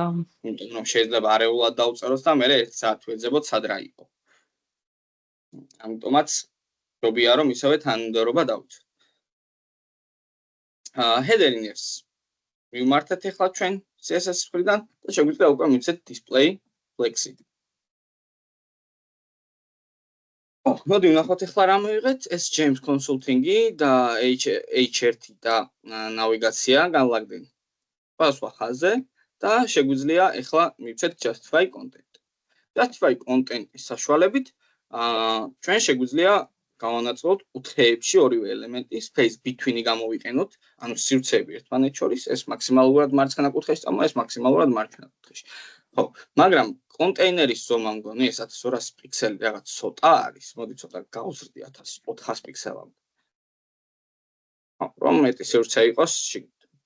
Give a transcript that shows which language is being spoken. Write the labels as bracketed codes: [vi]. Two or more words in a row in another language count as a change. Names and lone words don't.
[ka] იმიტომ რომ შეიძლება არეულად დავწეროთ და მე 1 საათი ვეძებოთ სად რა იყო. ამიტომაც ჯობია რომ ისევე თანმიმდევრობა დავიცვათ. headers ვიმართეთ ახლა ჩვენ CSS მხრიდან და შეგვიძლია უკვე მივცეთ [en] display flexi. [ka] მოდი ვნახოთ ახლა რა მივიღეთ ეს James Consulting-ი და H1 და ნავიგაცია განლაგდნენ. სხვა ხაზზე და შეგვიძლია ახლა მივცეთ [en] justify content. justify content- [ka] ის საშუალებით ჩვენ შეგვიძლია გავანაწილოთ კუთხეებში ორივე ელემენტი [en] space between- [ka] ი გამოვიყენოთ, ანუ სივრცეები ერთმანეთს შორის, ეს მაქსიმალურად მარცხენა კუთხეში წამოვა, ეს მაქსიმალურად მარჯვენა კუთხეში. ხო, მაგრამ კონტეინერის ზომა მგონი ეს 1200 პიქსელი რაღაც ცოტა არის, მოდი ცოტა გავზრდი 1400 პიქსელამდე. ხო, რომ მეტი სივრცე იყოს შიგნით.